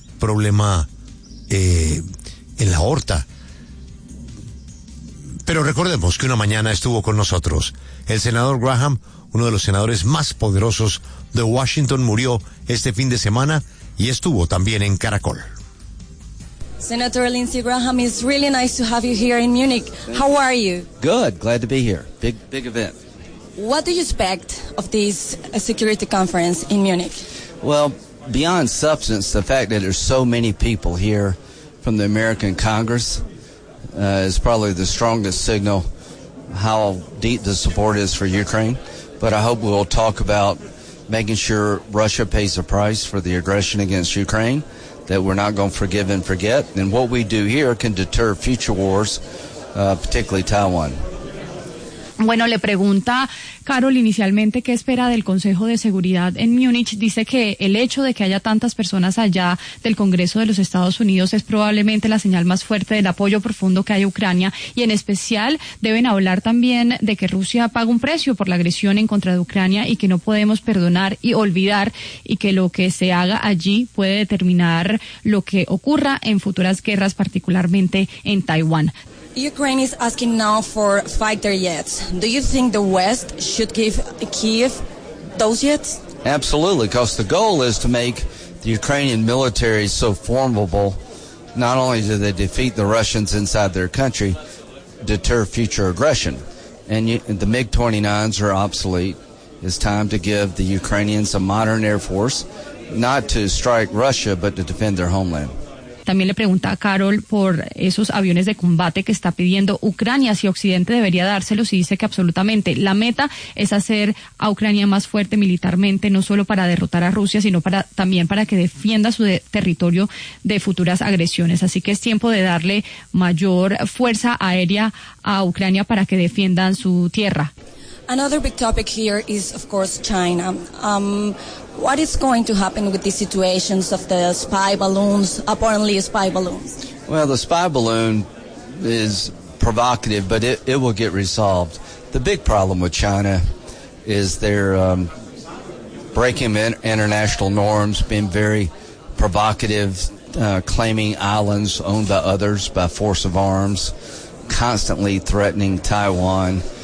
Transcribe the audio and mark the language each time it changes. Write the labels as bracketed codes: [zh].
[es] problema en la aorta. Pero recordemos que una mañana estuvo con nosotros el senador Graham, uno de los senadores más poderosos de Washington, murió este fin de semana y estuvo también en Caracol. [en] Senator Lindsey Graham, it's really nice to have you here in Munich. How are you? Good, glad to be here. Big event. What do you expect of this security conference in Munich? Well, beyond substance, the fact that there's so many people here from the American Congress is probably the strongest signal how deep the support is for Ukraine. But I hope we'll talk about making sure Russia pays the price for the aggression against Ukraine, that we're not going to forgive and forget, and what we do here can deter future wars, particularly Taiwan. [es] Bueno, le pregunta Carol inicialmente qué espera del Consejo de Seguridad en Múnich. Dice que el hecho de que haya tantas personas allá del Congreso de los Estados Unidos es probablemente la señal más fuerte del apoyo profundo que hay a Ucrania, y en especial deben hablar también de que Rusia paga un precio por la agresión en contra de Ucrania y que no podemos perdonar y olvidar, y que lo que se haga allí puede determinar lo que ocurra en futuras guerras, particularmente en Taiwán. [en] Ukraine is asking now for fighter jets. Do you think the West should give Kyiv those jets? Absolutely, because the goal is to make the Ukrainian military so formidable, not only do they defeat the Russians inside their country, deter future aggression. And the MiG-29s are obsolete. It's time to give the Ukrainians a modern air force, not to strike Russia, but to defend their homeland. [es] También le pregunta a Carol por esos aviones de combate que está pidiendo Ucrania, si Occidente debería dárselos, y dice que absolutamente. La meta es hacer a Ucrania más fuerte militarmente, no solo para derrotar a Rusia, sino para también para que defienda su territorio de futuras agresiones. Así que es tiempo de darle mayor fuerza aérea a Ucrania para que defiendan su tierra. [en] Another big topic here is, of course, China. What is going to happen with the situations of the spy balloons, apparently spy balloons? Well, the spy balloon is provocative, but it will get resolved. The big problem with China is they're breaking international norms, being very provocative, claiming islands owned by others by force of arms, constantly threatening Taiwan.